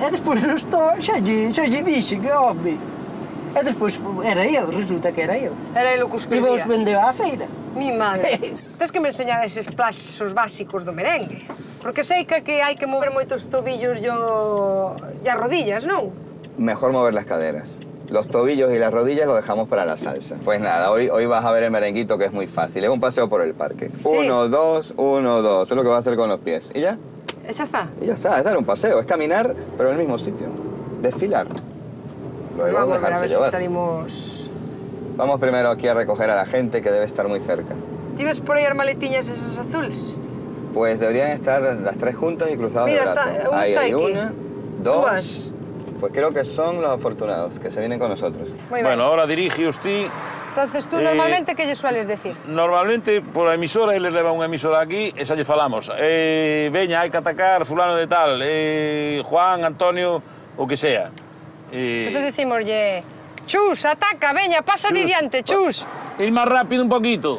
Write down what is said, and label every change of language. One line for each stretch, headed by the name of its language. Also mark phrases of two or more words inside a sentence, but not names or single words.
Galician: E despois no store xa lle dixe que home. E despois era eu, resulta que era eu. Era ele o que os E vos perdía. vendeu á feira.
Spanish: Mi madre.
Galician: Tens que me enseñar eses pasos básicos do merengue. Porque sei que hai que mover moitos tobillos e as rodillas, non?
Spanish: Mejor mover las caderas. Los tobillos y las rodillas lo dejamos para la salsa. Pues nada, hoy vas a ver el merenguito, que es muy fácil. Es un paseo por el parque. Sí. 1, 2, 1, 2. Es lo que va a hacer con los pies. ¿Y ya?
Galician: Xa está.
Spanish: Y ya está, es dar un paseo, es caminar, pero en el mismo sitio. Desfilar. Luego Vamos a ver a dejarse
Galician: ver se
Spanish: llevar.
Galician: salimos...
Spanish: Vamos primero aquí a recoger a la gente, que debe estar muy cerca.
Galician: Tives por aí as maletiñas esas azules?
Spanish: Pues deberían estar las 3 juntas y cruzadas Mira, de brazos. está- Ahí está hay aquí. 1, 2...
Galician: Dúas.
Spanish: Pues creo que son los afortunados, que se vienen con nosotros.
Galician: Moi ben.
Spanish: Bueno, ahora dirige ti. Entonces, tú normalmente,
Galician: que lle sueles decir? Normalmente, pola emisora, eles levan unha emisora aquí e xa lle falamos. Veña, hai que atacar fulano de tal, Juan, Antonio, o
Spanish: que sea.
Galician: Entonces decimoslle, Chus, ataca, veña, pasa de diante, Chus. Ir máis rápido
Spanish: un poquito.